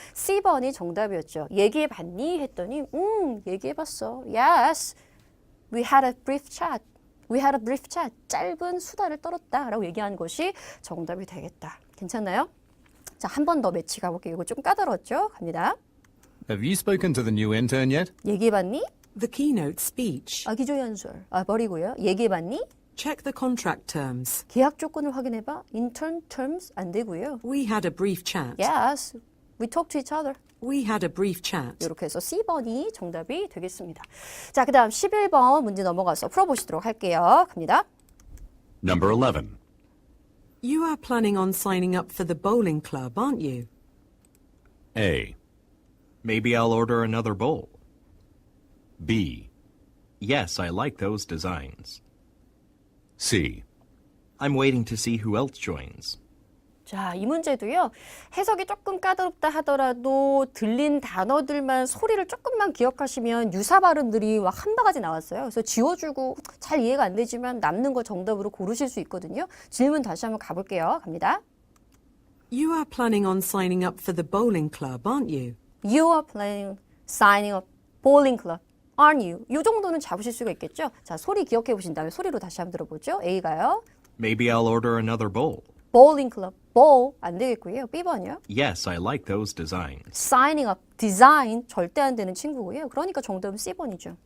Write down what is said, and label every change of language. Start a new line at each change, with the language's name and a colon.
Korean: C번이 정답이었죠. 얘기해봤니? 했더니 얘기해봤어.
English: Yes, we had a brief chat. We had a brief chat.
Korean: 짧은 수다를 떨었다 라고 얘기하는 것이 정답이 되겠다. 괜찮나요? 자, 한 번 더 매치 가볼게요. 이거 좀 까다롭죠? 갑니다.
English: Have you spoken to the new intern yet?
Korean: 얘기해봤니?
English: The keynote speech.
Korean: 기조연설. 버리고요. 얘기해봤니?
English: Check the contract terms.
Korean: 계약 조건을 확인해봐. intern terms 안 되고요.
English: We had a brief chat. Yes, we talked to each other. We had a brief chat.
Korean: 이렇게 해서 C번이 정답이 되겠습니다. 자, 그 다음 11번 문제 넘어가서 풀어보시도록 할게요. 갑니다.
English: Number 11. You are planning on signing up for the bowling club, aren't you? A. Maybe I'll order another bowl. B. Yes, I like those designs. C. I'm waiting to see who else joins.
Korean: 자, 이 문제도요. 해석이 조금 까다롭다 하더라도 들린 단어들만 소리를 조금만 기억하시면 유사 발음들이 막 한 바가지 나왔어요. 그래서 지워주고 잘 이해가 안 되지만 남는 거 정답으로 고르실 수 있거든요. 질문 다시 한번 가볼게요. 갑니다.
English: You are planning on signing up for the bowling club, aren't you? You are planning signing up bowling club, aren't you?
Korean: 이 정도는 잡으실 수가 있겠죠? 자, 소리 기억해 보신 다음에 소리로 다시 한번 들어보죠. A가요.
English: Maybe I'll order another bowl.
Korean: bowling club. bowl 안 되겠고요. B번이요.
English: Yes, I like those designs.
Korean: signing up, design 절대 안 되는 친구고요. 그러니까 정답은 C번이죠.